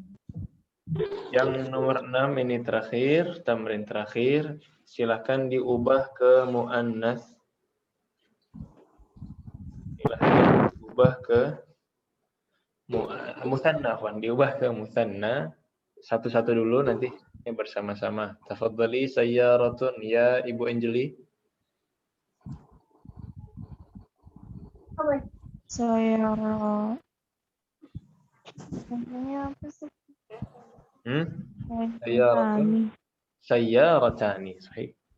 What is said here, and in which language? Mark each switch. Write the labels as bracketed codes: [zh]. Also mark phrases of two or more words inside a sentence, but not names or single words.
[id] yang nomor 6 ini terakhir, tamrin terakhir. Silahkan diubah ke mu'annas. Silahkan diubah ke musanna, diubah ke musanna. Satu-satu dulu nanti bersama-sama. [ar] Tafadhali sayyaratun ya Ibu Anjeli. Sayara. [id] Namanya apa sih? [ar] Sayyaratani. Sahih.